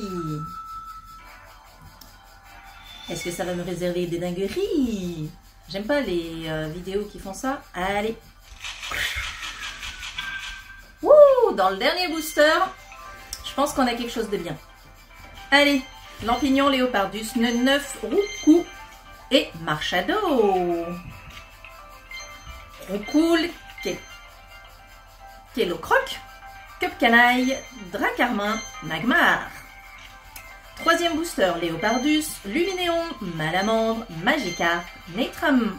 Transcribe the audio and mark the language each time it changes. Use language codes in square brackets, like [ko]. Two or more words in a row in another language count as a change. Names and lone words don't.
[fr] Est-ce que ça va me réserver des dingueries? J'aime pas les vidéos qui font ça. Allez. Wouh, dans le dernier booster, je pense qu'on a quelque chose de bien. Allez, Lampignon Léopardus, 9 Roucou et Marchado. Roucoule, Kélocroc, Cupcanaille, Dracarmin, Magmar. Troisième booster, Léopardus, Luminéon, Malamandre, Magikarp, Naitram.